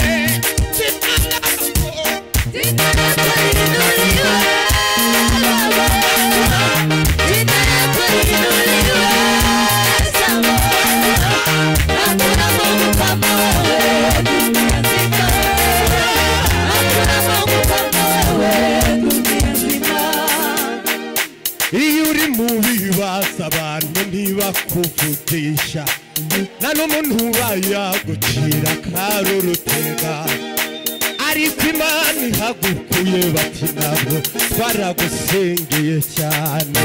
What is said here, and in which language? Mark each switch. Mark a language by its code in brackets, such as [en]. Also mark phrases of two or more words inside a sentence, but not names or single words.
[sw] Jina lako liinuliwe Baba. Jina lako liinuliwe Baba. Hakuna Mungu kama wewe dunia nzima. Hakuna Mungu kama wewe dunia nzima. [rw] iyo uri mu bibazo abantu ntibakuvugisha, nta n'umuntu bayagucira karurutega, ariko Imana ihagukuye bati ntabwo baragusengeye cyane.